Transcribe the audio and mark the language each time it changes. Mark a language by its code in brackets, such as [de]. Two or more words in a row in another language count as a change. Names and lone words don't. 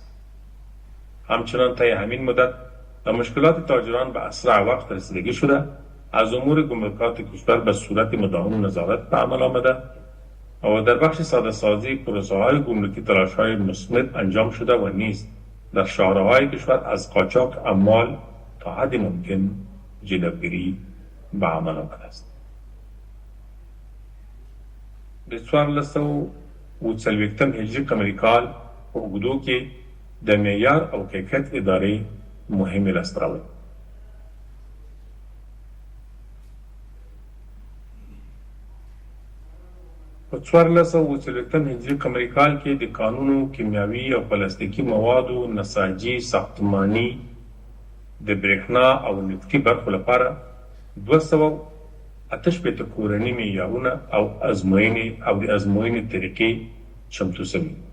[fa] همچنان طی همین مدت به مشکلات تاجران به اسرع وقت رسیدگی شده، از امور گمرکات کشور به صورت مداوم نظارت به عمل آمده و در بخش ساده سازی پروسه‌های گمرکی تلاش‌های مستمر انجام شده و نیز در شاهراهای کشور از قاچاق اموال تا حد ممکن جلوگیری به عمل آمده است. [ps] د 1440 هجري قمري کال په اوږدو کې د معیار او کیفیت ادارې مهمې لاسته راوړې. په 1440 هجري قمري کال کې د کانونو، کیمیاوي او پلاستیکي موادو، نساجي، ساختماني، د برېښنا او نفتي برخو لپاره 288 کورني معیارونه او د ازموینې طریقې چمتو شوي.